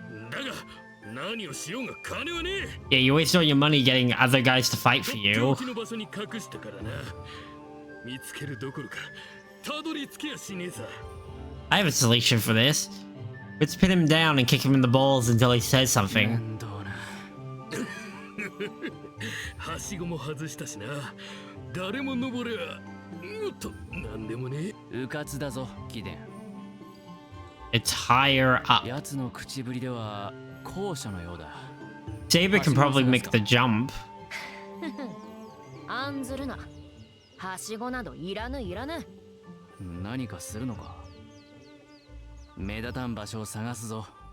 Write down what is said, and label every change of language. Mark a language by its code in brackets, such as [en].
[ja] だが何をしようが金はねえ。 [en] Yeah, you waste all your money getting other guys to fight for [ja] とって [en] you. [ja] おきの場所に隠したからな。見つけるどころかたどり着けやしねえさ。 [en] I have a solution for this. Let's pin him down and kick him in the balls until he says something. [ja] 面倒な。はしごも外したしな。誰も登ればもっとなんでもねえ。うかつだぞ、貴殿。 [en] It's higher up. [ja] 奴の口ぶりでは高所のようだ。 [en] Saber can probably make the jump. [ja] 案ずるな。はしごなどいらぬいらぬ。何かするのか。目立たん場所を探すぞ。